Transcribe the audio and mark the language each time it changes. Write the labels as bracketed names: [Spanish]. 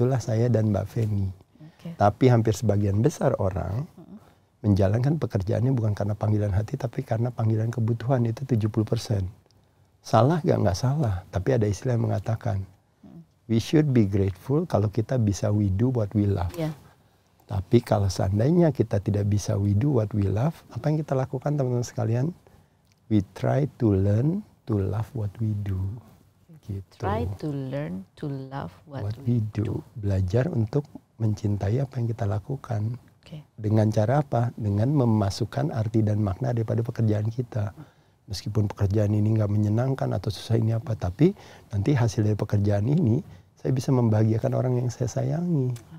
[Indonesian] Itulah saya dan Mbak Feni. Tapi hampir sebagian besar orang menjalankan pekerjaannya bukan karena panggilan hati, tapi karena panggilan kebutuhan. Itu 70%. Salah nggak salah. Tapi ada istilah yang mengatakan, [English] we should be grateful [Indonesian] kalau kita bisa [English] we do what we love. [Indonesian] Tapi kalau seandainya kita tidak bisa [English] we do what we love, [Indonesian] apa yang kita lakukan teman-teman sekalian? [English] We try to learn to love what we do. Gitu. Try to learn to love what we do. [Indonesian] Belajar untuk mencintai apa yang kita lakukan. Dengan cara apa? Dengan memasukkan arti dan makna daripada pekerjaan kita. Meskipun pekerjaan ini nggak menyenangkan atau susah ini apa, tapi nanti hasil dari pekerjaan ini saya bisa membahagiakan orang yang saya sayangi.